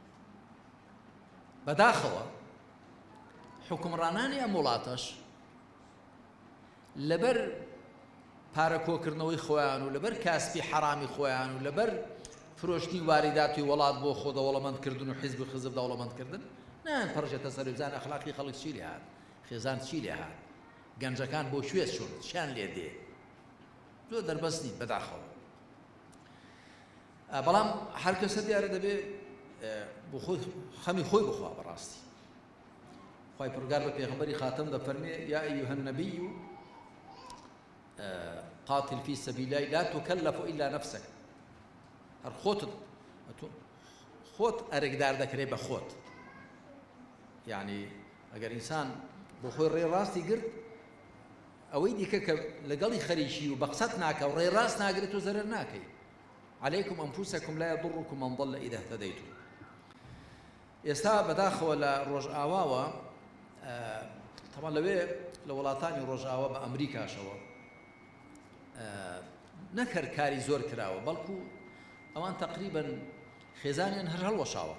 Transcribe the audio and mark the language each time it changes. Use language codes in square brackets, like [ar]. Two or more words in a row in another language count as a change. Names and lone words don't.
[ckb] بەداخەوە حکومڕانانی ئەم وڵاتەش لەبەر پارەکۆکردنەوەی خۆیان و لەبەر کاسبی حرامی خۆیان و لەبەر فرۆشتنی واریداتی وڵات بۆ خۆ دەوڵەمەندکردن و حیزب و حزب دەوڵەمەندکردن نان پڕژێتە سەر بزان ئەخلاقی خەڵک چی لێ هات، خێزان چی لێ هات، گەنجەکان بۆ شوێز چۆن شیان لێ دێ، زۆر دەربەست نین بەداخەوە. بەڵام هەر کەسە دیارە دەبێ بۆ خۆی خەمی خۆی بخوا بەڕاستی. خوای پروردگار بە پێغەمبەری خاتم دەفەرمێ [ar] یا ئەیها النەبی قاتل في سبيل الله لا تكلف إلا نفسك. [ckb] هەر خۆت ئەرێکدار دەکرێ بە خۆت. یعنی ئەگەر ئینسان بۆ خۆی ڕێڕاستی گرت ئەوەی دیکە کە لەگەڵی خەریکی و بە قسەت ناکە و ڕێڕاست ناگرێت و زەرەر ناکەی. [ar] عليكم أنفسكم لا يضركم من ضل إذا اهتديتم. [ckb] ئێستا بەداخەوە لە ڕۆژئاواوە طبعا لەوێ لە وڵاتانی ڕۆژئاوا بە ئەمریکاشەوە نەکرد کاری زۆر کراوە، بەڵکو ئەوان تقریبا خێزانیان هەر هەڵوەشاوە.